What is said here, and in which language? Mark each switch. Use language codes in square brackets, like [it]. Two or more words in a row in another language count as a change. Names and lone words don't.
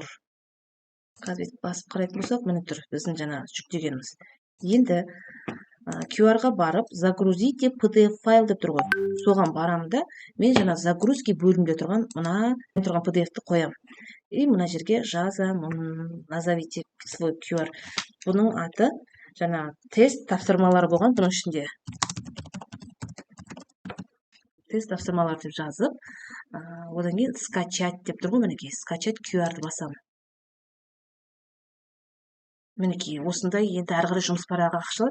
[kk] Қазір басып қарайтын болсақ, міне тұр, біздің жаңа жүктегеніміз. Енді QR-ға барып, [ru] загрузите PDF файл [kk] деп тұр ғой. Соған барамын да, мен жаңа загрузки бөлімінде тұрған мына тұрған PDF-ті қоям. И мына жерге жазамын. [ru] Назовите свой QR. [kk] Бұның аты жаңа тест тапсырмалары болған бұның ішінде. Тест тапсырмалар деп жазып, одан кейін скачать деп тұр ғой, мінекей, скачать QR-ды басам. Мінекей, осындай енді әрі қарай жұмыс парағы ашылады.